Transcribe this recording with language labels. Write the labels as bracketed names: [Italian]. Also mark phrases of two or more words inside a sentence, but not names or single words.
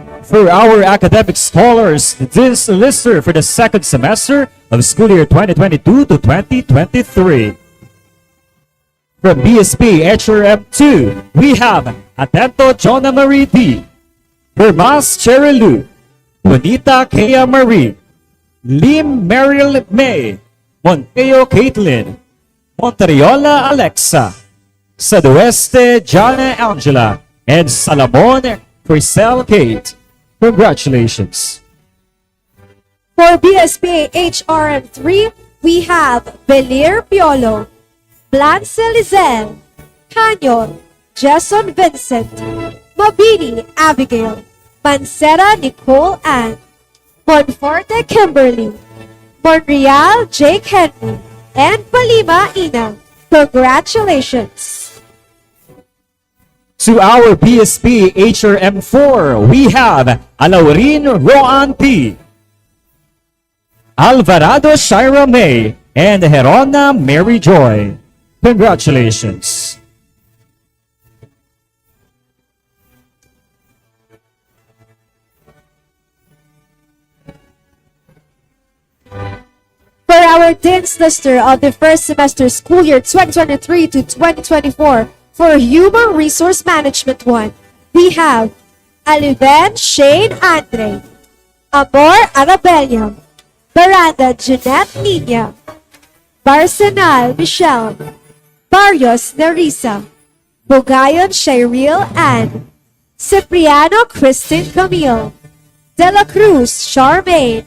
[English] For our academic scholars, this lister for the second semester of school year 2022 to 2023. From BSP HRM2, we have Atento Jonah Marie D, Hermas Cherilu, Bonita Kea Marie, Lim Meryl May, Monteo Caitlin, Monteriola Alexa, Sadueste Jana Angela, and Salamon Crisel Kate. Congratulations. For BSPA HRM3, we have Belir Piolo, Blance Lizel, Canyon, Jason Vincent, Mabini Abigail, Mancera Nicole Ann, Monforte Kimberly, Monreal Jake Henry, and Palima Ina. Congratulations. To our BSP HRM4, we have Alaurin Roan P, Alvarado Shira May, and Herona Mary Joy. Congratulations. For our Dean's Lister of the first semester school year 2023 to 2024 for Human Resource Management 1, we have Aliven Shane Andre, Amor Arabella, Baranda Jeanette Nina, Barsenal Michelle, Barrios Nerissa, Bugayon Shairil Ann, Cipriano Christine Camille, De La Cruz Charmaine,